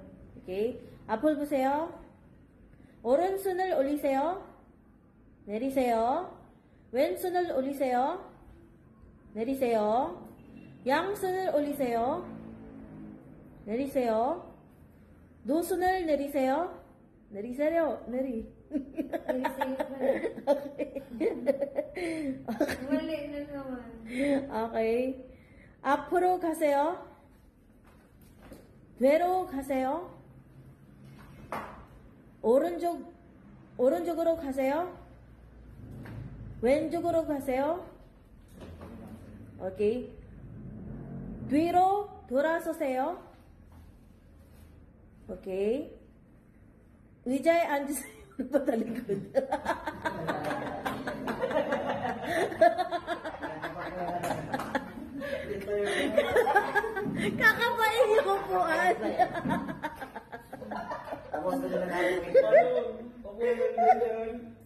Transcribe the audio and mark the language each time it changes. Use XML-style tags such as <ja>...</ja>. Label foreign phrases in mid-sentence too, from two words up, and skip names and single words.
<ko>오케이. 앞을 보세요. 오른손을 올리세요. 내리세요. 왼손을 올리세요. 내리세요. 양손을 올리세요. 내리세요. 두 손을 내리세요. 내리세요. 내리.</ko> <tl>Mali na naman.</tl> <ko>오케이. 앞으로 가세요. 뒤로 가세요. 오른쪽으로 가세요. 왼쪽으로 가세요. 오케이. 뒤로 돌아서세요. 오케이. 의자에 앉으세요.</ko> <tl>patalikod. Kakapain niyo ko po, Tapos na nila natin.</tl>